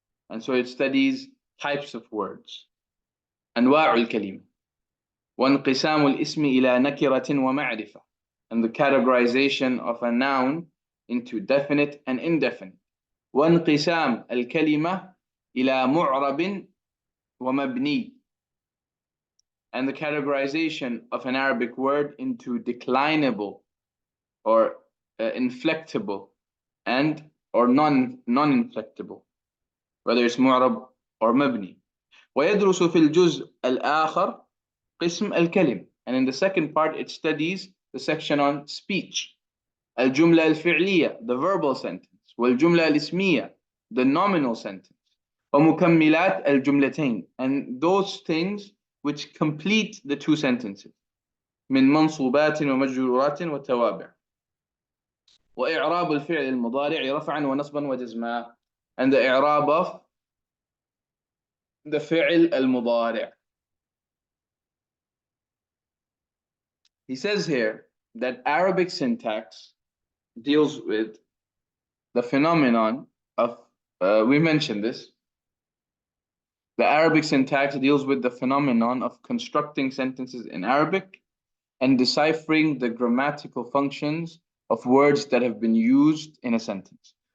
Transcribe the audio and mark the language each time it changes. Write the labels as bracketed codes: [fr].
[en] And so it studies types of words. [ar] أنواع الكلمة. وانقسام الاسم إلى نكرة ومعرفة. [en] And the categorization of a noun into definite and indefinite. [ar] وانقسام الكلمة إلى معرب ومبني. [en] And the categorization of an Arabic word into declinable or inflectable and or non-inflectable, whether it's mu'rab or mabni. [ar] ويدرس في الجزء الآخر قسم الكلم. [en] And in the second part, it studies the section on speech. [ar] الجملة الفعلية, [en] the verbal sentence. [ar] والجملة الاسمية, [en] the nominal sentence. [ar] ومكملات الجملتين, [en] and those things which complete the two sentences. [ar] من منصوبات ومجرورات وتوابع. وإعراب الفعل المضارع رفعا ونصبا وجزما. [en] And the إعراب of the فعل المضارع. He says here that Arabic syntax deals with the phenomenon of, we mentioned this, the Arabic syntax deals with the phenomenon of constructing sentences in Arabic and deciphering the grammatical functions of words that have been used in a sentence.